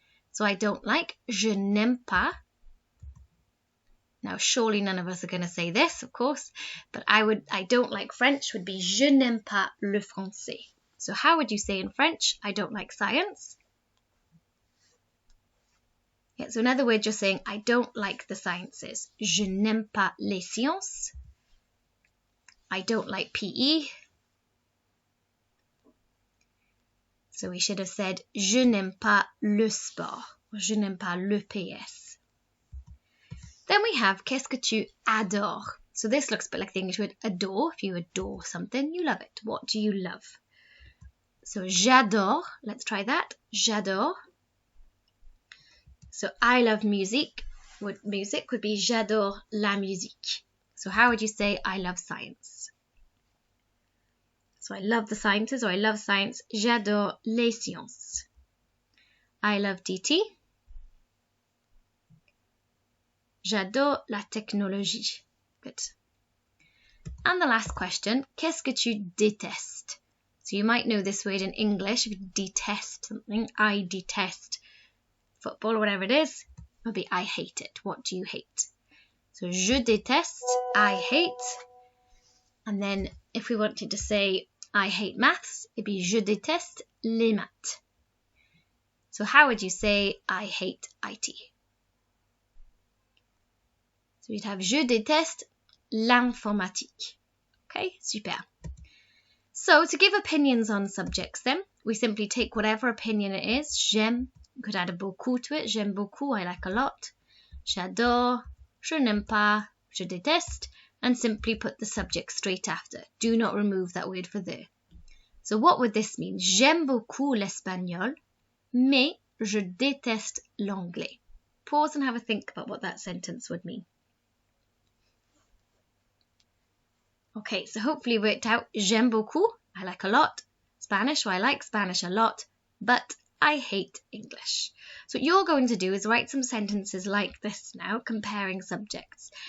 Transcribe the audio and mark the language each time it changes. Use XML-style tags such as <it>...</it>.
<en>So I don't like,</en> <fr>je n'aime pas.</fr> <en>Now, surely none of us are going to say this, of course, but I don't like French would be</en> <fr>je n'aime pas le français.</fr> <en>So how would you say in French, I don't like science? Yeah, so in other words, you're saying, I don't like the sciences.</en> <fr>Je n'aime pas les sciences.</fr> <en>I don't like PE. So we should have said,</en> <fr>je n'aime pas le sport, or je n'aime pas le PS.</fr> <en>Then we have,</en> <fr>qu'est-ce que tu adores?</fr> <en>So this looks a bit like the English word adore. If you adore something, you love it. What do you love? So j'adore, let's try that.</en> <fr>J'adore.</fr> <en>So I love music. Music would be</en> <fr>j'adore la musique.</fr> <en>So how would you say I love science? So I love the sciences, or I love science.</en> <fr>J'adore les sciences.</fr> <en>I love DT.</en> <fr>J'adore la technologie.</fr> <en>Good. And the last question,</en> <fr>qu'est-ce que tu détestes?</fr> <en>So you might know this word in English. If you detest something, I detest football or whatever it is, it would be I hate it. What do you hate? So</en> <fr>je déteste,</fr> <en>I hate. And then if we wanted to say I hate maths, it'd be</en> <fr>je déteste les maths.</fr> <en>So how would you say I hate IT? So we'd have</en> <fr>je déteste l'informatique.</fr> <en>Okay, super. So to give opinions on subjects then, we simply take whatever opinion it is. J'aime, you could add a beaucoup to it.</en> <fr>J'aime beaucoup,</fr> <en>I like a lot.</en> <fr>J'adore, je n'aime pas, je déteste,</fr> <en>and simply put the subject straight after. Do not remove that word for the. So what would this mean?</en> <fr>J'aime beaucoup l'espagnol, mais je déteste l'anglais.</fr> <en>Pause and have a think about what that sentence would mean. Okay, so hopefully you worked out</en> <fr>j'aime beaucoup,</fr> <en>I like a lot, Spanish, or I like Spanish a lot, but I hate English. So what you're going to do is write some sentences like this now, comparing subjects.</en>